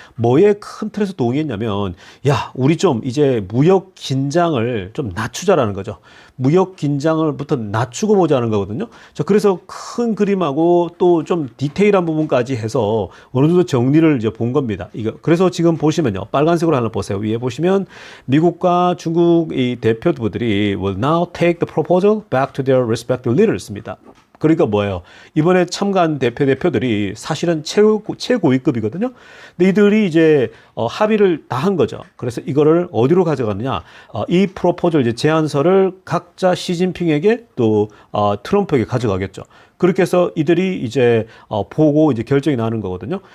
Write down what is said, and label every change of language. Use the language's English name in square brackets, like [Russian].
[Korean] 뭐에 큰 틀에서 동의했냐면 야, 우리 좀 이제 무역 긴장을 좀 낮추자라는 거죠. 무역 긴장을부터 낮추고 보자는 거거든요. 자, 그래서 큰 그림하고 또 좀 디테일한 부분까지 해서 어느 정도 정리를 이제 본 겁니다. 이거 그래서 지금 보시면요, 빨간색으로 하나 보세요. 위에 보시면 미국과 중국 이 대표부들이 [English] will now take the proposal back to their respective leaders입니다. [Korean] 그러니까 뭐예요? 이번에 참가한 대표들이 사실은 최고위급이거든요. 근데 이들이 이제 합의를 다 한 거죠. 그래서 이거를 어디로 가져갔느냐? 이 프로포절 이제 제안서를 각자 시진핑에게 또 트럼프에게 가져가겠죠. 그렇게 해서 이들이 이제 보고 이제 결정이 나는 거거든요.